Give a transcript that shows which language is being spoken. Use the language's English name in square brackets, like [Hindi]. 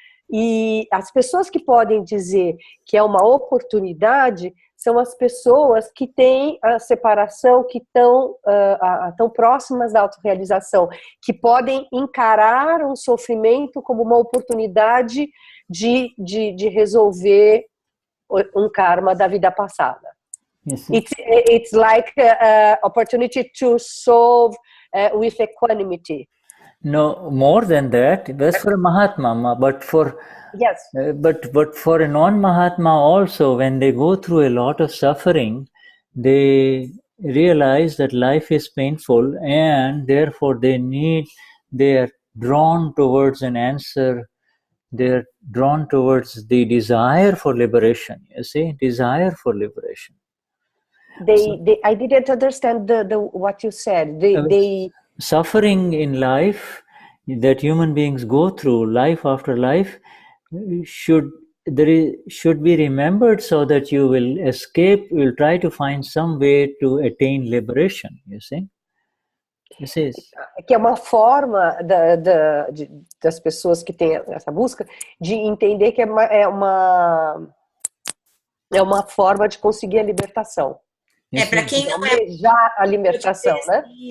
[Portuguese] E as pessoas que podem dizer que é uma oportunidade são as pessoas que têm a separação, que estão tão próximas da autorrealização, que podem encarar um sofrimento como uma oportunidade de resolver um karma da vida passada. [English] It's like an opportunity to solve with equanimity. No, more than that, that's for a Mahatma, but for yes, but for a non-Mahatma also, when they go through a lot of suffering, they realize that life is painful, and therefore they are drawn towards an answer. They're drawn towards the desire for liberation. You see, desire for liberation. I didn't understand what you said. Suffering in life that human beings go through, life after life, should be remembered so that you will escape. You will try to find some way to attain liberation. You see. [Portuguese] Que é uma forma das pessoas que têm essa busca de entender que é uma É uma forma de conseguir a libertação. Para quem não almejar a libertação, né?